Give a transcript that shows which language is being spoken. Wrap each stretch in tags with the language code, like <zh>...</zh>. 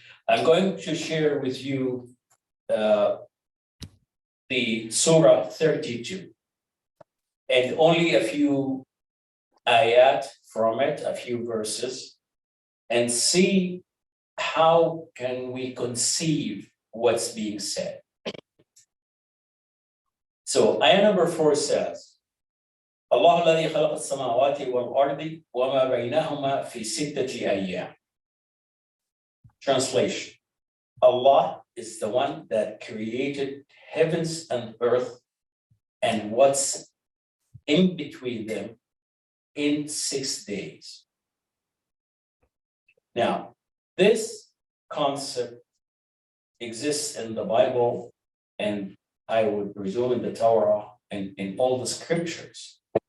<en>I'm going to share with you the Surah 32 and only a few ayat from it, a few verses, and see how can we conceive what's being said. So ayah number 4 says,</en> <ar>الله الذي خلق السماوات والأرض وما بينهما في 6 أيام.</ar> <en>Translation: Allah is the one that created heavens and earth and what's in between them in 6 days. Now, this concept exists in the Bible, and I would presume in the Torah and in all the scriptures.</en>